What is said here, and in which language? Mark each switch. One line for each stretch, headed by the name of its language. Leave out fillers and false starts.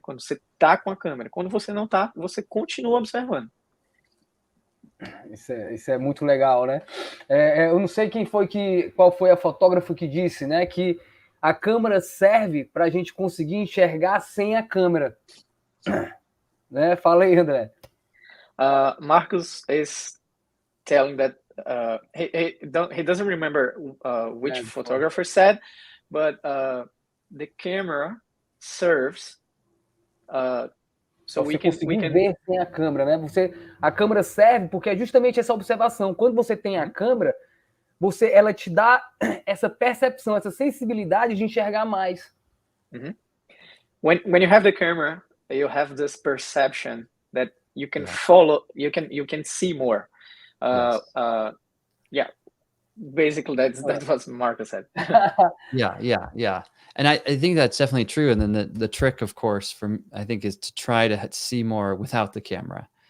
Portuguese: Quando você tá com a câmera. Quando você não tá, você continua observando. Isso é muito legal, né? Eu não sei qual foi a fotógrafa que disse, né? Que a câmera serve para a gente conseguir enxergar sem a câmera. Né? Fala aí, André.
English: Marcus is telling that he doesn't remember which photographer said, but the camera serves so we can
Portuguese: ver sem a câmera, né? A câmera serve porque é justamente essa observação. Quando você tem a câmera, ela te dá essa percepção, essa sensibilidade de enxergar mais.
English: when you have the camera, you have this perception that you can follow, you can see more. Yeah, basically that's what Marco said. Yeah. And I think that's definitely true. And then the trick, of course, I think is to try to see more without the camera.